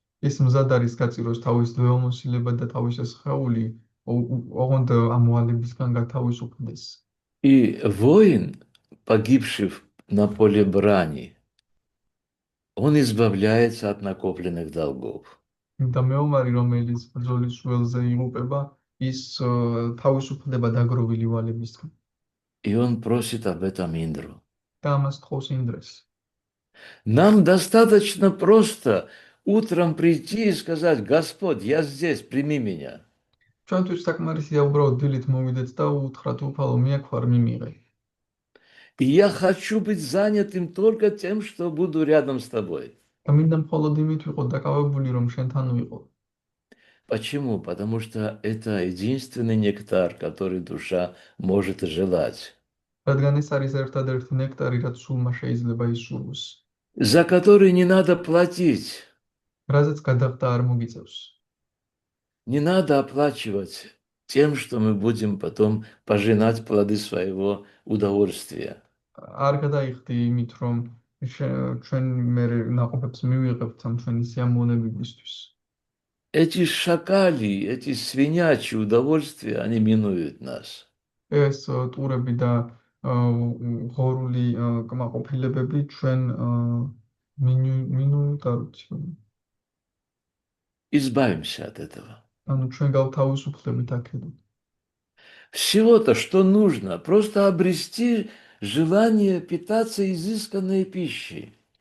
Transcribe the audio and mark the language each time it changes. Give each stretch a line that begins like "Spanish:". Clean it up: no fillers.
Georgian: ის მზად არის გაწიროს თავის ძვეულმოსილება და თავის სხეული, ოღონდ ამ ვალებისგან გათავისუფლდეს.
Russian: И воин, погибший на поле брани, он избавляется от накопленных долгов.
Georgian: და მეომარი, რომელიც ბრძოლის ველზე იღუპება, ის თავისუფლდება დაგროვილი ვალებისგან.
Russian: И он просит об этом Индру.
Georgian: და ამას თხოვს ინდრეს.
Russian: Нам достаточно просто утром прийти и сказать, Господь, я здесь, прими меня.
Georgian: ჩვენთვის საკმარისია უბრალოდ დილით მოვიდეთ და უთხრათ, უფალო, მიაქვარ, მიმიღე.
Russian: И я хочу быть занятым только тем, что буду рядом с тобой.
Georgian: და მინდა მხოლოდ იმით ვიყო დაკავებული, რომ შენთან ვიყო.
Russian: Почему? Потому что это единственный нектар, который душа может желать,
Georgian: რადგან ეს არის ერთადერთი ნექტარი, რაც სულმა შეიძლება ისურვოს,
Russian: за который не надо платить,
Georgian: რაზეც გადახდა არ მოგიწევს.
Russian: не надо оплачивать тем, что мы будем потом пожинать плоды своего удовольствия.
Georgian: არ გადაიხდი იმით, რომ ჩვენ მე ნაყოფებს მივიღებთ ამ ჩვენი სიამოვნებებისთვის.
Russian: Эти шакали, эти свинячьи удовольствия, они минуют нас.
Georgian: ეს ტურები და ღორული კმაყოფილებები ჩვენ მინუტარუთ.
Russian: Избавимся от этого.
Georgian: ანუ ჩვენ გავთავისუფლებით აქედან.
Russian: Всего-то, что нужно, просто обрести желание питаться изысканной пищей.